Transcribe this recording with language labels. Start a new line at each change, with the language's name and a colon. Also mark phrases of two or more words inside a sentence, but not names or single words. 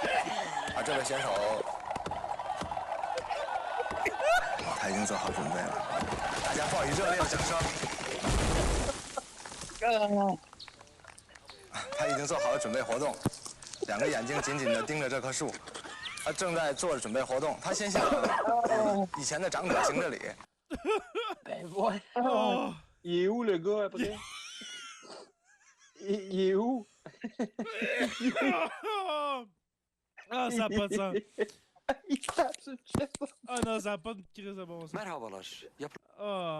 Chinese: 这位选手，他已经做好准备了，大家报以热烈的掌声。他已经做好了准备活动，两个眼睛紧紧地盯着这棵树，他正在做着准备活动。他先向以前的长者行着礼。
French: Ben ouais. Il est où le gars après? Il est où? Ah, ça n'a pas de sens. Il tape sur le chest. Ah non, ça n'a pas de crise de bon sens.